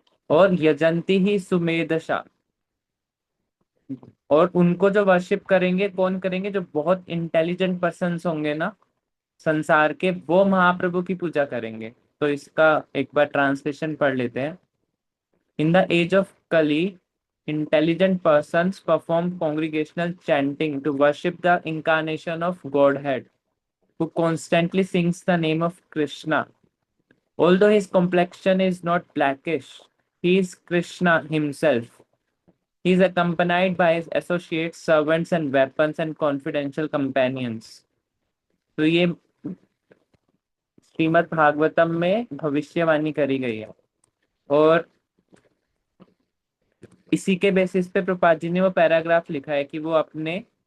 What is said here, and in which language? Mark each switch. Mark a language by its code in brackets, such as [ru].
[hi] और [sa] यजंती ही सुमेधशा, [hi] और उनको जो वर्शिप करेंगे, कौन करेंगे? जो बहुत इंटेलिजेंट पर्सन्स होंगे ना संसार के, वो महाप्रभु की पूजा करेंगे। तो इसका एक बार ट्रांसलेशन पढ़ लेते हैं। [en] In the age of Kali intelligent persons perform congregational chanting to worship the incarnation of Godhead, who constantly sings the name of Krishna. Although his complexion is not blackish, he is Krishna himself. He is accompanied by his associates, servants, and weapons and confidential companions. [hi] तो ये श्रीमद् भागवतम में भविष्यवाणी करी गई है, और इसी के बेसिस पे प्रभुपाद जी ने वो पैराग्राफ लिखा है कि वो अपने